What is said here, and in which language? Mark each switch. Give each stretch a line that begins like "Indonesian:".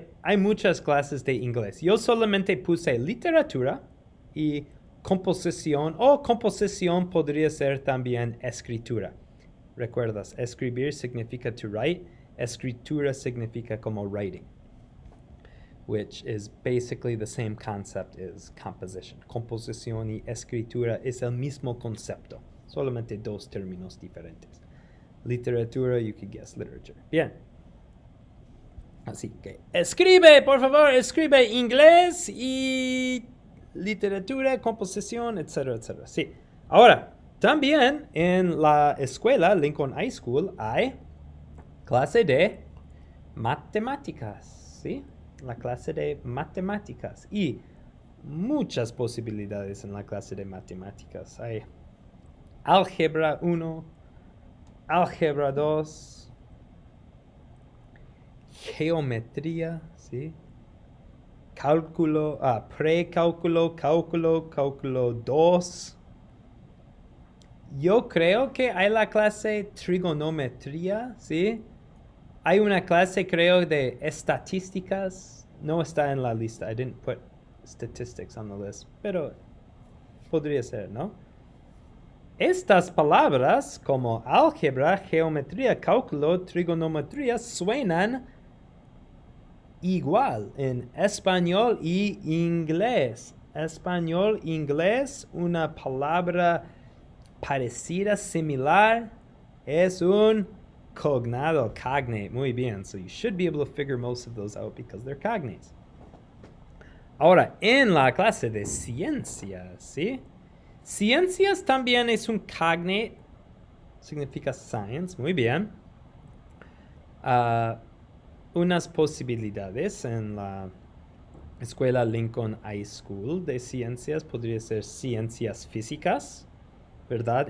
Spanish: Hay muchas clases de inglés. Yo solamente puse literatura y composición, o composición podría ser también escritura. ¿Recuerdas? Escribir significa
English: to write.
Spanish: Escritura significa como
English: writing, which is basically the same concept as composition.
Spanish: Composición y escritura es el mismo concepto, solamente dos términos diferentes.
English: Literatura, you could guess literature.
Spanish: Bien. Así que escribe, por favor, escribe inglés y literatura, composición, etcétera, etcétera. Sí. Ahora, también en la escuela Lincoln High School hay clase de matemáticas, ¿sí? La clase de matemáticas. Y muchas posibilidades en la clase de matemáticas. Hay álgebra 1, álgebra 2, geometría, ¿sí? Cálculo, precálculo, cálculo 2. Yo creo que hay la clase trigonometría, ¿sí? Hay una clase, creo, de estadísticas. No está en la lista.
English: I didn't put statistics on the list.
Spanish: Pero podría ser, ¿no? Estas palabras como álgebra, geometría, cálculo, trigonometría suenan igual en español y inglés. Español, inglés, una palabra parecida, similar, es un cognado, cognate. Muy bien.
English: So you should be able to figure most of those out because they're cognates.
Spanish: Ahora, en la clase de ciencias, ¿sí? Ciencias también es un cognate. Significa science. Muy bien. Unas posibilidades en la escuela Lincoln High School de ciencias podría ser ciencias físicas, ¿verdad?